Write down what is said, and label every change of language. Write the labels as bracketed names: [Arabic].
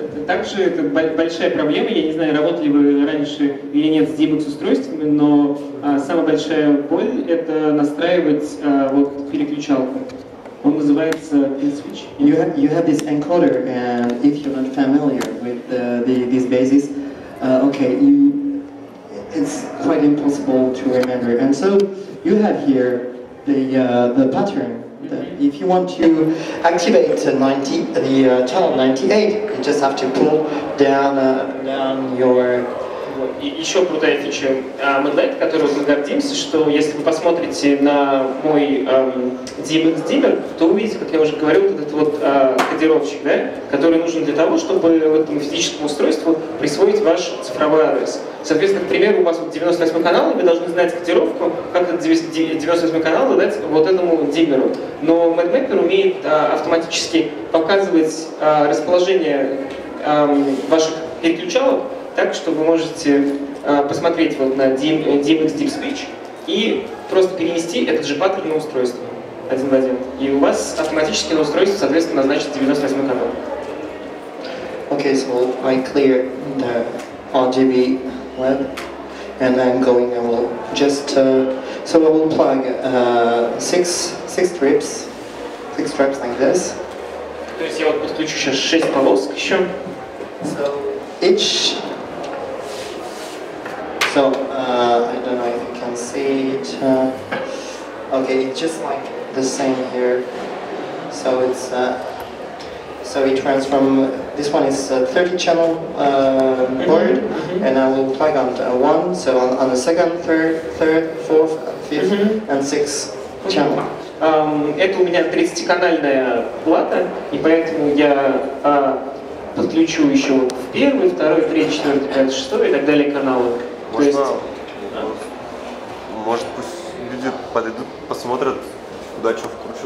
[Russian] Также это большая проблема, я не знаю, работали вы раньше или нет с DMX устройствами, но самая большая боль — это настраивать вот переключалку. Он называется pin switch. [English] You have this encoder, and if you're not familiar with these bases, okay, it's quite impossible to remember. And so you have here the pattern. If you want to activate the channel 98, you just have to pull down your. [Russian] Еще крутая фича MadLight, которой мы гордимся, что если вы посмотрите на мой DMX Dimmer, то увидите, как я уже говорил, вот этот вот кодировщик, да, который нужен для того, чтобы этому физическому устройству присвоить ваш цифровой адрес. Соответственно, к примеру, у вас вот 98 канал, и вы должны знать кодировку, как этот 98 канал дать вот этому диммеру. Но MadMapper умеет автоматически показывать расположение ваших переключалок так, что вы можете посмотреть вот на DMX Deep Switch и просто перенести этот же паттерн на устройство один в один. И у вас автоматически на устройстве, соответственно, назначит 98 канал. [English] Okay, so I clear the RGB LED, and I'm going. I will just so I will plug six strips like this. [Russian] То есть я вот подключу сейчас 6 полосок еще. [English] So each. So I don't know if you can see it. Okay, it's just like the same here. So it's so it runs from this one is 30 channel board, and I will plug on one. So on the second, third, fourth, fifth, and sixth channel. [Russian] Это у меня 30-канальная плата, и поэтому я подключу еще вот в первый, второй, третий, четвертый, пятый, шестой и так далее каналы. Можно, может, пусть люди подойдут, посмотрят, куда что вкручивать.